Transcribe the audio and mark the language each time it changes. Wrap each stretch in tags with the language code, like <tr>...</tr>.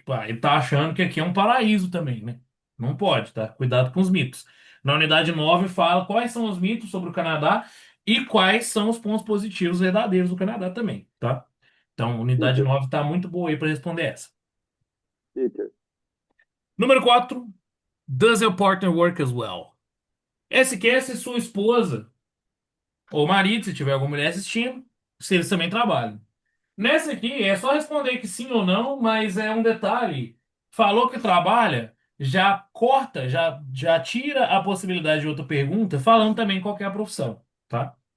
<pt>Tipo, ele tá achando que aqui é um paraíso também, né? Não pode, tá? Cuidado com os mitos. Na unidade 9 fala quais são os mitos sobre o Canadá e quais são os pontos positivos verdadeiros do Canadá também, tá? Então, unidade</pt> <en>Teacher,</en> <pt>9 tá muito boa aí para responder essa.</pt> <en>teacher.</en> <pt>Número 4.</pt> <en>Does your partner work as well?</en> <pt>Esse aqui é se sua esposa ou marido, se tiver alguma mulher assistindo, se eles também trabalham. Nessa aqui é só responder que sim ou não, mas é um detalhe. Falou que trabalha, já corta, já tira a possibilidade de outra pergunta, falando também qual que é a profissão, tá?</pt>